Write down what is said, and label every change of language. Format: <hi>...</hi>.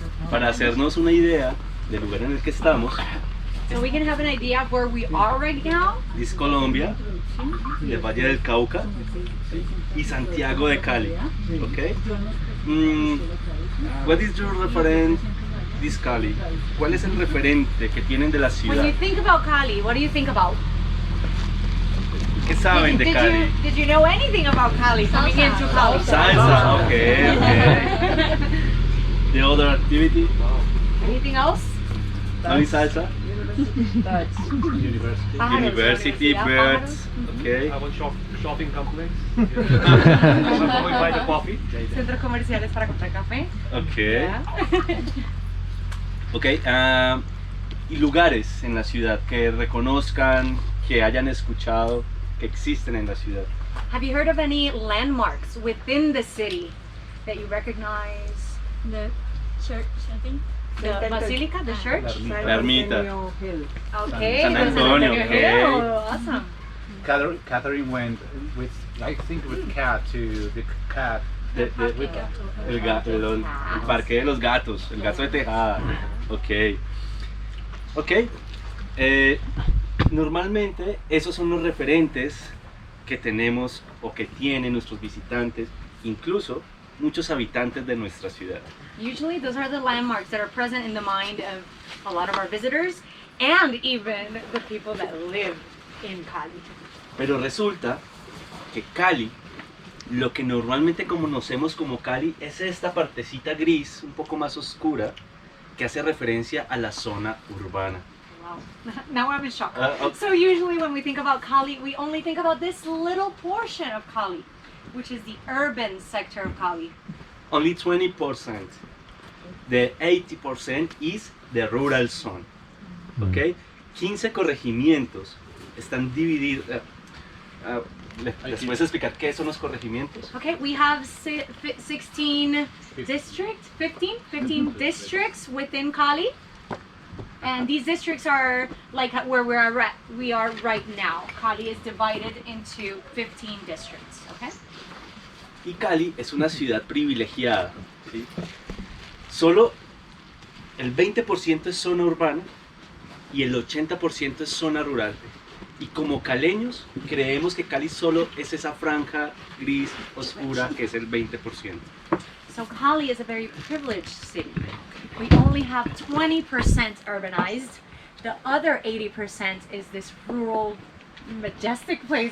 <es>Para hacernos una idea del lugar en el que estamos,</es> <en>So we can have an idea of where we are right now.</en> <es>es Colombia, el Valle del Cauca y Santiago de Cali. Okay?</es> <en>What is your reference this Cali?</en> <es>¿Cuál es el referente que tienen de la</es> <en>When you</en> <es>ciudad?</es> <en>think about Cali, what do you think about?</en> <es>¿Qué saben de Cali?</es> <en>Did you know anything about Cali coming into Cali? Salsa, okay, okay. The other activity? Anything else?</en> <es>¿No hay salsa?</es> <en>University birds. Okay. I want shopping complex. We buy the coffee.</en> <es>Centros comerciales para comprar café.</es> <en>Okay. Yeah. Okay.</en> <es>Y lugares en la ciudad que reconozcan, que hayan escuchado, que existen en la ciudad.</es> <en>Have you heard of any landmarks within the city that you recognize? The church, I think. The basilica, the church?</en> <es>La ermita.</es> <en>Okay. San Antonio, Hill. okay. Awesome. Catherine went with, I think, with cat to the cat.</en> <es>El parque de los gatos, el gato de Tejada. Ok. Ok. Normalmente esos son los referentes que tenemos o que tienen nuestros visitantes, incluso muchos habitantes de nuestra ciudad.</es> <en>Usually those are the landmarks that are present in the mind of a lot of our visitors and even the people that live in Cali.</en> <es>Pero resulta que Cali, lo que normalmente conocemos como Cali, es esta partecita gris, un poco más oscura, que hace referencia a la zona urbana.</es> <en>Wow. Now I'm in shock. Okay. So usually when we think about Cali, we only think about this little portion of Cali, which is the urban sector of Cali. Only 20%. The 80% is the rural zone. ¿Ok?</en> <es>15 corregimientos están divididos. ¿Les puedes explicar qué son los corregimientos?</es> <en>Okay, we have 16 districts, 15 districts within Cali. And these districts are like where we are right now. Cali is divided into 15 districts, okay?</en> <es>Y Cali es una ciudad privilegiada, ¿sí? Solo el 20% es zona urbana y el 80% es zona rural. Y como caleños, creemos que Cali solo es esa franja gris oscura que es el 20%.</es> <en>So Cali is a very privileged city. We only have 20% urbanized. The other 80% is this rural, majestic place.</en>